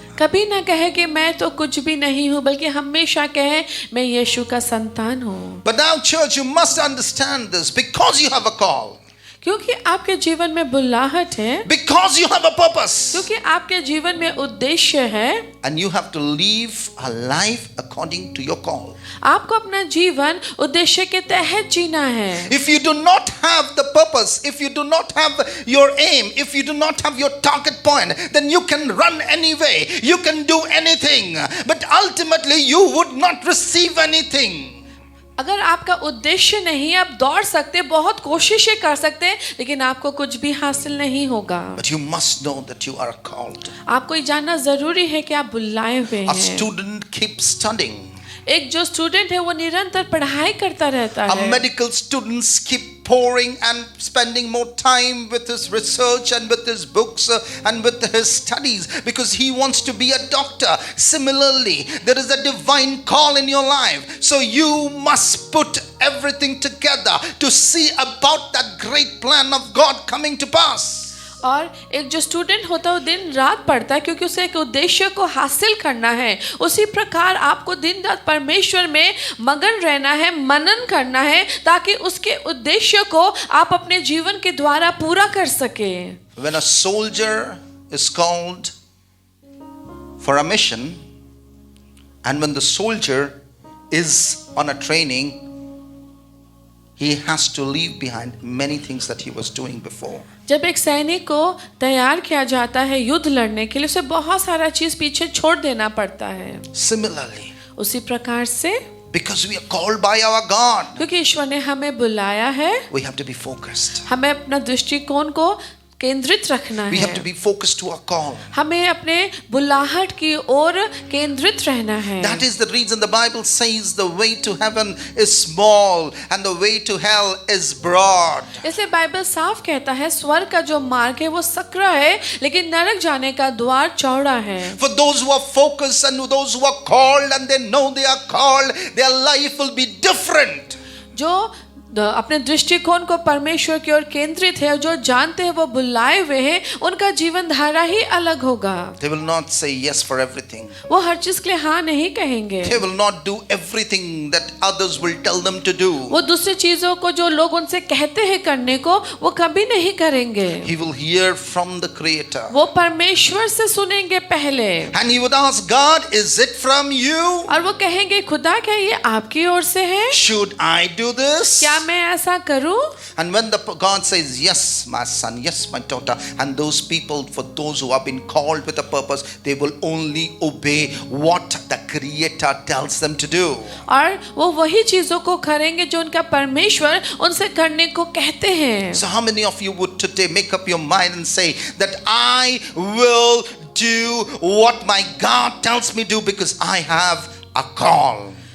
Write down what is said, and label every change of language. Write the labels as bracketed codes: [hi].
[hi] कभी ना कहे कि मैं तो कुछ भी नहीं हूँ, बल्कि हमेशा कहे मैं यीशु का संतान हूँ। [en] But now church, you must understand this, because you have a call, [hi] क्योंकि आपके जीवन में बुलाहट है, [en] because you have a purpose, [hi] क्योंकि आपके जीवन में उद्देश्य है, [en] and you have to live a life according to your call. [hi] आपको अपना जीवन उद्देश्य के तहत जीना है। [en] If you do not have the purpose, if you do not have your aim, if you do not have your target point, then you can run anyway, you can do anything, but ultimately you would not receive anything. [hi] अगर आपका उद्देश्य नहीं, आप दौड़ सकते, बहुत कोशिशें कर सकते हैं, लेकिन आपको कुछ भी हासिल नहीं होगा। [en] But you must know that you are called. [hi] आपको ये जानना जरूरी है कि आप बुलाए हुए [en] A [hi] हैं। [en] student keeps studying. [hi] एक जो स्टूडेंट है वो निरंतर पढ़ाई करता रहता [en] A [hi] है। [en] medical students keep pouring and spending more time with his research and with his books and with his studies, because he wants to be a doctor. Similarly, there is a divine call in your life, so you must put everything together to see about that great plan of God coming to pass. [hi] और एक जो student होता है वो दिन रात पढ़ता है क्योंकि उसे एक उद्देश्य को हासिल करना है। उसी प्रकार आपको दिन रात परमेश्वर में मगन रहना है, मनन करना है, ताकि उसके उद्देश्य को आप अपने जीवन के द्वारा पूरा कर सके। [en] When a soldier is called for a mission, and when the soldier is on a training, he has to leave behind many things that he was doing before. [hi] जब एक सैनिक को तैयार किया जाता है युद्ध लड़ने के लिए, उसे बहुत सारा चीज पीछे छोड़ देना पड़ता है। [en] Similarly, [hi] उसी प्रकार से [en] because we are called by our God, [hi] क्योंकि ईश्वर ने हमें बुलाया है, [en] we have to be focused. [hi] हमें अपना दृष्टिकोण को केंद्रित रखना [en] We have [hi] है। [en] to be focused to our call. [hi] हमें अपने बुलाहट की ओर केंद्रित रहना है। [en] That is the reason the Bible says the way to heaven is small and the way to hell is broad. [hi] इसलिए बाइबल साफ कहता है स्वर्ग का जो मार्ग है वो सकरा है, लेकिन नरक जाने का द्वार चौड़ा है। [en] For those who are focused and those who are called and they know they are called, their life will be different. [hi] जो अपने दृष्टिकोण को परमेश्वर की ओर केंद्रित है, जो जानते हैं वो बुलाए हुए हैं, उनका जीवन धारा ही अलग होगा। [en] They will not say yes for everything. [hi] वो हर चीज के लिए हाँ नहीं कहेंगे। [en] They will not do everything that others will tell them to do. [hi] वो दूसरी चीजों को जो लोग उनसे कहते हैं करने को, वो कभी नहीं करेंगे। [en] He will hear from the Creator. [hi] वो परमेश्वर से सुनेंगे पहले, [en] And he would ask God, is it from you? [hi] और वो कहेंगे खुदा क्या ये आपकी ओर से है? [en] Should I do this? [hi] क्या मैं ऐसा करूं? [en] And when God says, yes, my son, yes, my daughter, and those people, for those who have been called with a purpose, they will only obey what the Creator tells them to do. [hi] और वो वही चीजों को करेंगे जो उनका परमेश्वर उनसे करने को कहते हैं। [en] So how many of you would today make up your mind and say that I will do what my God tells me to because I have a call?